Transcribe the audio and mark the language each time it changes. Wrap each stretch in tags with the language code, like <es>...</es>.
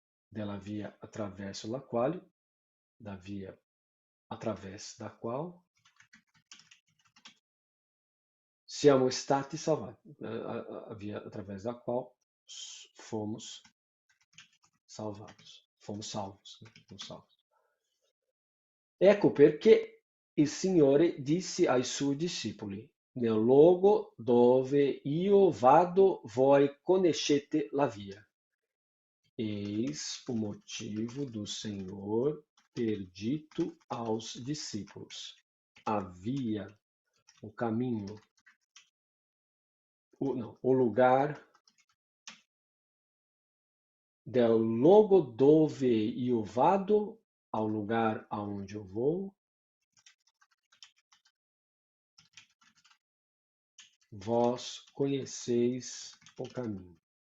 <it>della via attraverso la quale,</it> <pt>da via através da qual</pt> <it>siamo stati salvati,</it> <pt>a via através da qual fomos salvados, fomos salvos, né? Fomos salvos.</pt> <it>Ecco perché il Signore disse ai suoi discepoli: nel luogo dove io vado, voi conoscete la via.</it> <pt>Eis o motivo do Senhor ter dito aos discípulos: a via, o caminho, o lugar</pt> <it>del luogo dove io vado,</it> <pt>ao lugar aonde eu vou, vós conheceis o caminho.</pt>